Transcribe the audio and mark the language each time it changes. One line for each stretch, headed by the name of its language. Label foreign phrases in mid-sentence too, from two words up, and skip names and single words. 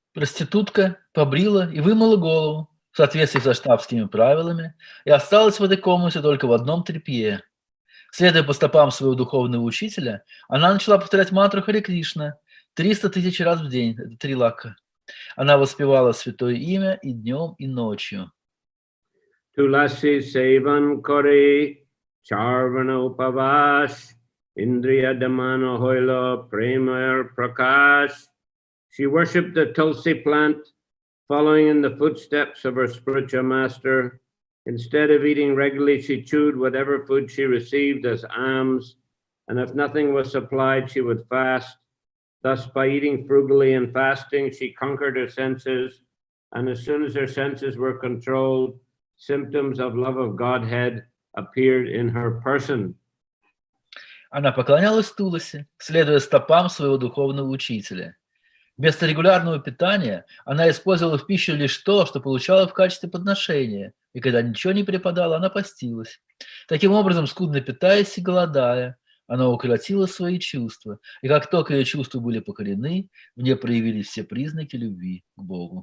Russian: Проститутка побрила и вымыла голову в соответствии со штабскими правилами и осталась в этой комнате только в одном тряпье. Следуя по стопам своего духовного учителя, она начала повторять мантру Харе Кришна 300 тысяч раз в день, это 3 лака. Она воспевала святое имя и днем, и ночью.
Bangla: তুলসী সেবন করে চর্বণ উপবাস ইন্দ্রিয় দমন হৈল প্রেমার প্রকাশ.
English: She worshipped the tulsi plant, following in the footsteps of her spiritual master. Instead of eating regularly, she chewed whatever food she received as alms, and if nothing was supplied, she would fast. Thus, by eating frugally and fasting, she conquered her senses, and as soon as her senses were controlled, symptoms of love of Godhead appeared in her person.
Russian: Она поклонялась Туласи, следуя стопам своего духовного учителя. Вместо регулярного питания она использовала в пищу лишь то, что получала в качестве подношения, и когда ничего не преподала, она постилась. Таким образом, скудно питаясь и голодая, она укротила свои чувства, и как только ее чувства были покорены, в ней проявились все признаки любви к Богу.